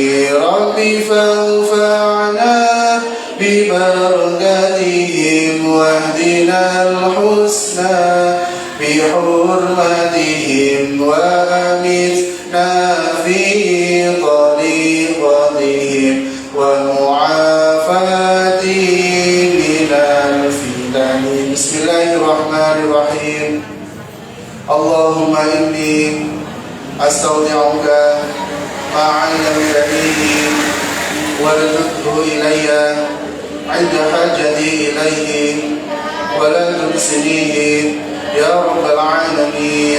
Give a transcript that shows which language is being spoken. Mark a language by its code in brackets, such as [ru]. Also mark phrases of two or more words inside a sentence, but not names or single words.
[ar] ربِّ فانفعنا ببركاتهم واهدنا الحسنى بحرمتهم وأمتنا في طريقتهم ومعافاتهم من الفتن. Bismillahirrahmanirrahim. اللهم إني أستودعك ما علمتني وارزقه إليّ عند حاجتي إليه ولا تنسنيه يا رب العالمين.